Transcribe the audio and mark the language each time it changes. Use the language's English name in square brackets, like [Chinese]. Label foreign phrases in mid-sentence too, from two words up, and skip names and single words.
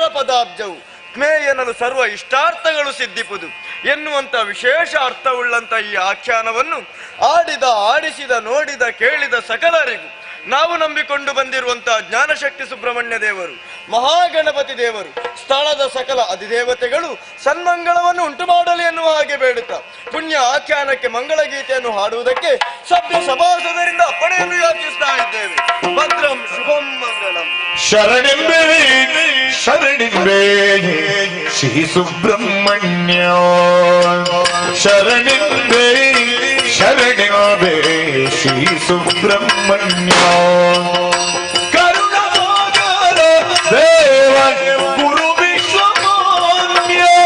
[Kannada] ಪದಾಬ್ಜವು, ಕ್ಮೇ ಎನ್ನಲು ಸರ್ವ ಇಷ್ಟಾರ್ಥಗಳು ಸಿದ್ಧಿಪುದು ಎನ್ನುವಂತ ವಿಶೇಷ ಅರ್ಥವುಳ್ಳಂತ ಈ ಆಖ್ಯಾನವನ್ನು ಆಡಿದ ಆಡಿಸಿದ ನೋಡಿದ ಕೇಳಿದ ಸಕಲರಿಗೂ ನಾವು ನಂಬಿಕೊಂಡು ಬಂದಿರುವಂತಹ ಜ್ಞಾನಶಕ್ತಿ ಸುಬ್ರಹ್ಮಣ್ಯ ದೇವರು, ಮಹಾಗಣಪತಿ ದೇವರು, ಸ್ಥಳದ ಸಕಲ ಅಧಿದೇವತೆಗಳು ಸನ್ಮಂಗಳವನ್ನು ಉಂಟು ಮಾಡಲಿ ಎನ್ನುವ ಹಾಗೆ ಬೇಡುತ್ತಾ ಪುಣ್ಯ ಆಖ್ಯಾನಕ್ಕೆ ಮಂಗಳ ಗೀತೆಯನ್ನು ಹಾಡುವುದಕ್ಕೆ ಸಭ್ಯ ಸಭಾಸದರಿಂದ ಅಪ್ಪಣೆಯನ್ನು ಯಾಚಿಸ್ತಾ ಇದ್ದೇವೆ. ಭದ್ರಂ ಶುಭಂ ಮಂಗಳಂ. ಶರಣಿಂಬೆ ಶರಣಿಂಬೆ ಶ್ರೀ ಸುಬ್ರಹ್ಮಣ್ಯ ಶರಣಿಂಬೆ ಶರಣಿಂಬೆ ಶ್ರೀ ಸುಬ್ರಹ್ಮಣ್ಯ ಕರುಣಾಕರ ದೇವ ಗುರು ವಿಶ್ವಮಾನ್ಯ